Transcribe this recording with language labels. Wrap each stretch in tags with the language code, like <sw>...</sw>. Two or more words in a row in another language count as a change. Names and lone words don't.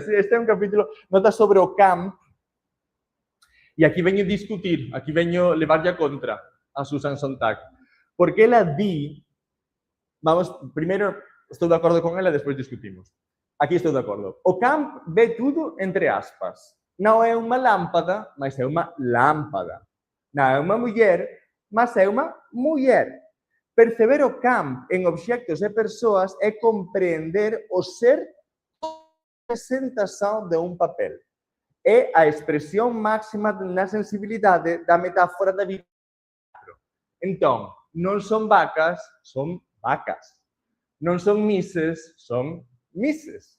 <gl>Este é un capítulo, Notas sobre o camp, e aquí veño discutir, aquí veño levarlle a contra a Susan Sontag, porque ela di, primeiro estou de acordo con ela, despois discutimos. Aquí estou de acordo. O camp ve tudo entre aspas. Non é unha lámpada, mas é unha lámpada. Non é unha muller, mas é unha muller. Perceber o camp en obxectos e persoas é compreender o ser</gl> <pt>representação de um papel. É a expressão máxima na sensibilidade da metáfora da vida. Então, não são vacas, são vacas. Não são misses, são misses.</pt>